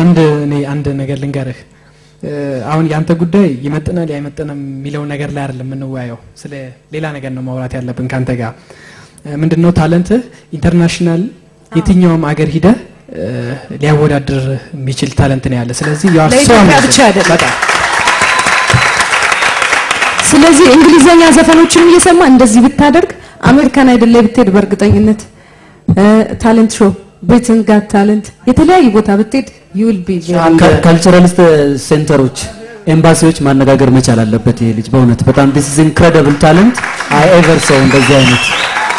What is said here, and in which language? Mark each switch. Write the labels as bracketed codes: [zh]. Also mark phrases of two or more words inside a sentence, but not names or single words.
[am] አንድ ነገር ልንገርህ አሁን ያንተ ጉዳይ ይመጥናል ያይመጥናል የሚለው ነገር ላይ አይደለም እንወያየው ስለ ሌላ ነገር ነው ማውራት ያለብን ካንተ ጋር ምንድነው [en] talent international [am] የትኛውም አገር ሂደ ሊያወዳድር የሚችል ታለንት ነው ያለ ስለዚህ ያው በጣም ስለዚህ እንግሊዘኛ ዘፈኖችን እየሰማ እንደዚህ ብታደርግ አሜሪካን አይደል ላይ ብትሄድ በርግጠኝነት [en] talent show [am] ብሪትን ጋት ታለንት የተለያየ ቦታ ብትሄድ [en] you will be cultural centers [am] ኤምባሲዎች ማነጋገር መቻል አለበት ይሄ ልጅ በእውነት በጣም [en] this is incredible talent I ever saw [am] እንደዚህ አይነት